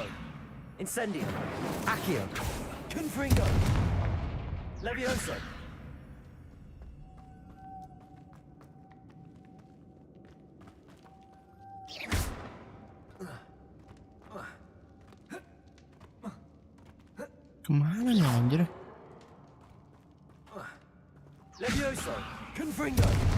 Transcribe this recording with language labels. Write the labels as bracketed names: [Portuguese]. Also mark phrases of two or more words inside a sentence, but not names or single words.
[Latin] Incendio. Accio. Confringo. Levioso. [Indonesian] Kemana nih anjir? [Latin] Levioso. Confringo.